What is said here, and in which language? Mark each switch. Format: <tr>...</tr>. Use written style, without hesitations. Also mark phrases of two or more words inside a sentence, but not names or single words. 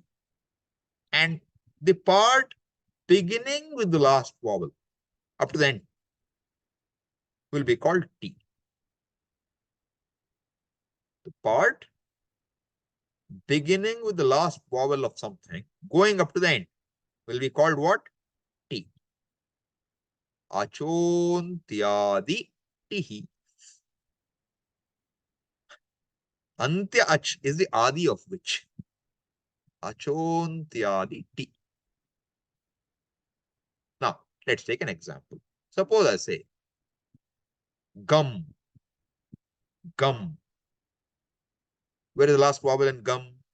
<en>And the part beginning with the last vowel up to the end will be called T. The part beginning with the last vowel of something going up to the end will be called what?</en> <sa>T. अचोऽन्त्यादि टि. अन्त्य अच्</sa> <en>is the adi of which?</en> <sa>अचोऽन्त्यादि टि.</sa> <en>Now, let's take an example. Suppose I say gum. Gum. Where is the last vowel in gum?</en>